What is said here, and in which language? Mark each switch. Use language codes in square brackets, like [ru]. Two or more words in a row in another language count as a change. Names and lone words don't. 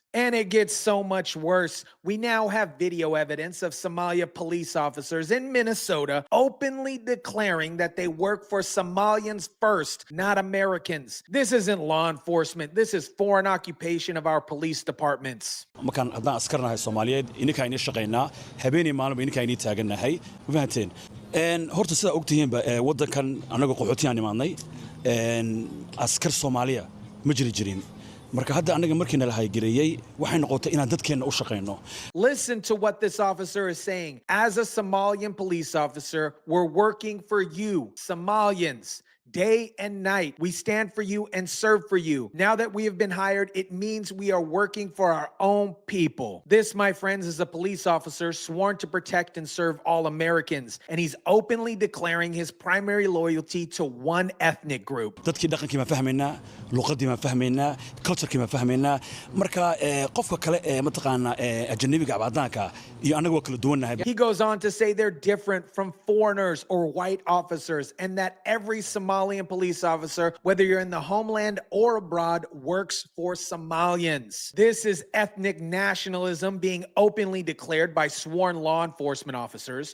[en] And it gets so much worse. We now have video evidence of Somalia police officers in Minnesota openly declaring that they work for Somalians first, not Americans. This isn't law enforcement. This is foreign occupation of our police departments. [so] markaan haddaan askarnahay Soomaaliyeed ininkaayni shaqeynaa habeenii maalmo ininkaayni taagannahay fahanteen horta sida ogtihiinba wadankan anaga qaxootiyaan imaanay askar Soomaaliya ma jirin marka hadda anaga markii nala haygareeyay waxay noqotay inaan dadkeena u shaqeyno. [en] Listen to what this officer is saying. As a Somalian police officer, we're working for you, Somalians. Day and night, we stand for you and serve for you. Now that we have been hired, it means we are working for our own people. This, my friends, is a police officer sworn to protect and serve all Americans, and he's openly declaring his primary loyalty to one ethnic group. [so] dadkii dhaqankii ma fahmaynaa luqadii ma fahmaynaa culture-kii ma fahmaynaa marka qofka kale mataqaana ajnabiga abadaanka iyo anaga waa kala duwanahay. [en] He goes on to say they're different from foreigners or white officers, and that every Somali Somalian police officer, whether you're in the homeland or abroad, works for Somalians. This is ethnic nationalism being openly declared by sworn law enforcement officers.